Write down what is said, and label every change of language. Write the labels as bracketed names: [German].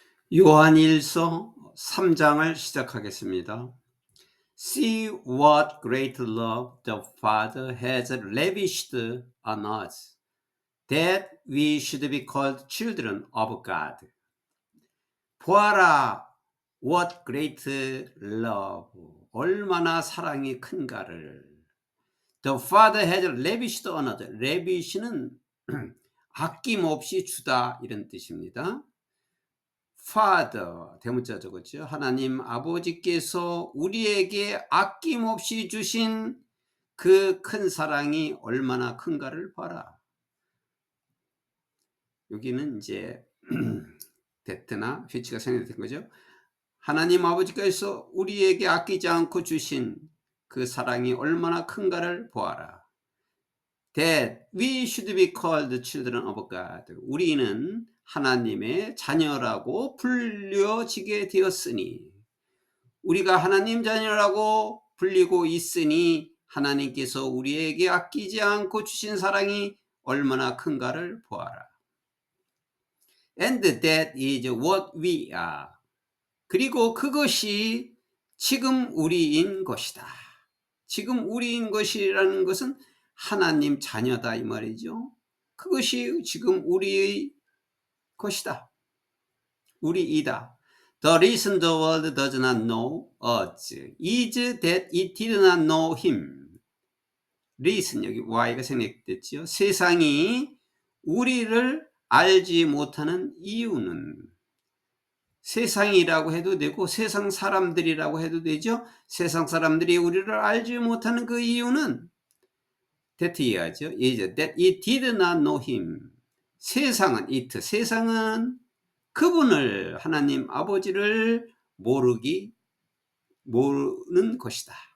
[Korean] 요한일서 3장을 시작하겠습니다. [English] See what great love the Father has lavished on us, that we should be called children of God. [Korean] 보아라, [English] what great love, [Korean] 얼마나 사랑이 큰가를. [English] The Father has lavished on us. [Korean] lavish는 아낌없이 주다 이런 뜻입니다. Father, 대문자죠, 그렇죠? 하나님 아버지께서 우리에게 아낌없이 주신 그 큰 사랑이 얼마나 큰가를 봐라. 여기는 이제 데트나 휘치가 생략된 거죠. 하나님 아버지께서 우리에게 아끼지 않고 주신 그 사랑이 얼마나 큰가를 보아라. [English] That we should be called children of God. [Korean] 우리는 하나님의 자녀라고 불려지게 되었으니, 우리가 하나님 자녀라고 불리고 있으니 하나님께서 우리에게 아끼지 않고 주신 사랑이 얼마나 큰가를 보아라. [English] And that is what we are. [Korean] 그리고 그것이 지금 우리인 것이다. 지금 우리인 것이라는 것은 하나님 자녀다 이 말이죠. 그것이 지금 우리의 것이다. 우리이다. [English] The reason the world does not know us is that it did not know him. [Korean] reason, 여기 y가 생략됐죠. 세상이 우리를 알지 못하는 이유는, 세상이라고 해도 되고 세상 사람들이라고 해도 되죠. 세상 사람들이 우리를 알지 못하는 그 이유는 that 이해하죠. [English] is that it did not know him. [Korean] 세상은 it, 세상은 그분을, 하나님 아버지를 모르는 것이다.